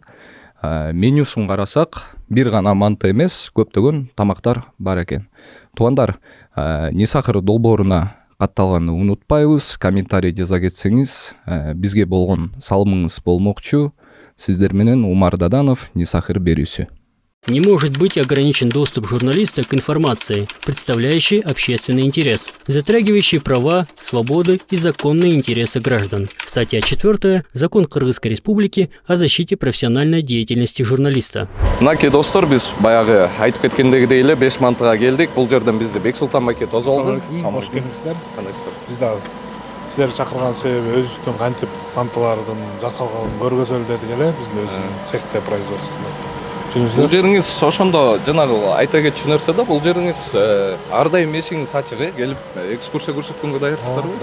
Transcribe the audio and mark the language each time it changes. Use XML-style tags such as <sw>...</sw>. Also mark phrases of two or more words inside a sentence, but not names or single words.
<ky>Менюсун карасак, бир гана манты эмес, көптөгөн тамактар бар экен. Туугандар, Нисахыр долбооруна катталганды унутпайбыз. Комментарий жаза кетсеңиз, бизге болгон салымыңыз болмокчу. Сиздер менен Умар Даданов, Нисахыр берүүсү.</ky> <ru>Не может быть ограничен доступ журналиста к информации, представляющей общественный интерес, затрагивающей права, свободы и законные интересы граждан. Статья 4. Закон Кыргызской Республики о защите профессиональной деятельности журналиста.</ru> <ky>Мынаки достор, биз баягы айтып кеткендегидей эле 5 мантыга келдик. Бул жерден бизди Бексултан Маке тосуп алды. Кош келиңиздер. Кандайсыздар? Биз да силерди чакырган себеби өзүбүздүн кантип мантылардын жасалганын көргөзөлү дедик эле. Биздин өзүбүздүн цехте производствосунда. Бул жериңиз ошондо жанагы айта кетчү нерсе да, бул жериңиз ар дайым эшигиңиз ачык, келип экскурсия көрсөткөнгө даярсыздарбы?</ky>